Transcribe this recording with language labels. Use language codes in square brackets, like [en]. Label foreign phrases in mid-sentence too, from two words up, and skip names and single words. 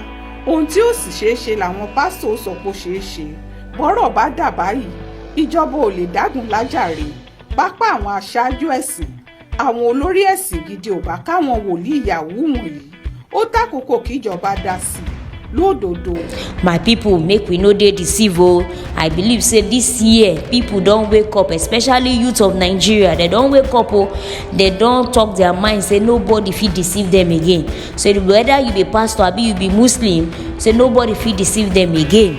[yo] Ohun tí ó sì ṣeé ṣe làwọn pásítọ̀ sọ pé ó ṣeé ṣe. Bọ́rọ̀ bá dà báyìí, ìjọba ò lè dágun lájàre. Pápá àwọn aṣáájú ẹ̀sìn, àwọn olórí ẹ̀sìn gidi ò bá káwọn wòlíì yahoo wọ̀nyí. Ó tàkókò kíjọba dá sí i lódodo. [pcm] My people, make we no dey deceive o. I believe say this year people don wake up, especially youth of Nigeria. They don wake up o. They don talk their mind say nobody fit deceive them again. So whether you be pastor abi you be Muslim, say nobody fit deceive them again.